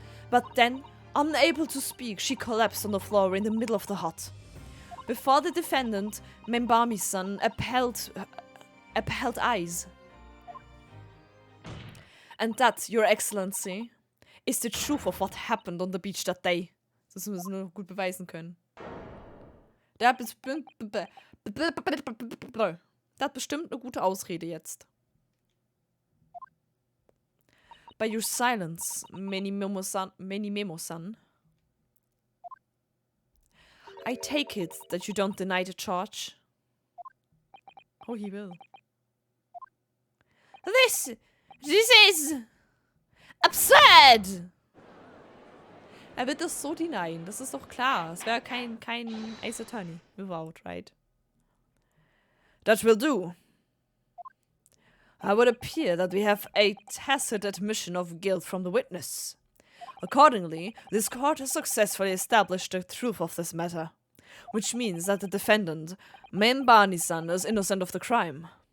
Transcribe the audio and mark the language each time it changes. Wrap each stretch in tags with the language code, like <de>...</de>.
<en>But then, unable to speak, she collapsed on the floor in the middle of the hut. Before the defendant, Membami-san, upheld eyes. And that, Your Excellency, is the truth of what happened on the beach that day.</en> <de>Das müssen wir nur gut beweisen können. Der hat bestimmt eine gute Ausrede jetzt.</de> <en>By your silence, Many-Memo-san, I take it that you don't deny the charge. Oh, he will. This is absurd!</en> <de>Er wird das so denyen, das ist doch klar. Es wäre kein Ace Attorney</de> <en>without, right? That will do. It would appear that we have a tacit admission of guilt from the witness. Accordingly, this court has successfully established the truth of this matter, which means that the defendant, Membani-san, is innocent of the crime.</en>